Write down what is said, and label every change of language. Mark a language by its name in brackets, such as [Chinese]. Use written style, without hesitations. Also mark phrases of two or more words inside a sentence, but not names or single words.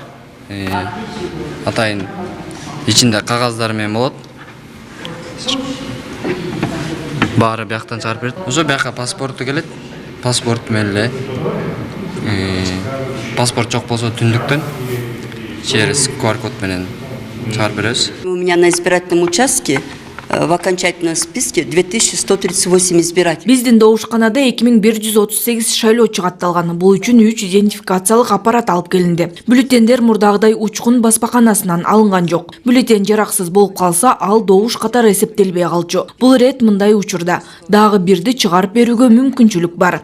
[Kyrgyz] Атайын ичинде кагаздар менен болот. Баары бияктан чыгарып берет. Ошо бияка паспорту келет. Паспорт менен эле. Паспорт жок болсо түндүктөн [Russian] через QR-код [Kyrgyz] менен чыгарып беребиз. [Russian] У меня на избирательном участке в окончательном списке 2138 избирателей. [Kyrgyz] Биздин добушканада 2138 шайлоо чыгатталган. Бул үчүн 3 идентификациялык аппарат алып келинди. Бюллетендер мурдагыдай учкун баспаканасынан алынган жок. Бюллетен жараксыз болуп калса, ал добуш катары эсептелбей калчу. Бул рет мындай учурда дагы бирди чыгарып берүүгө мүмкүнчүлүк бар.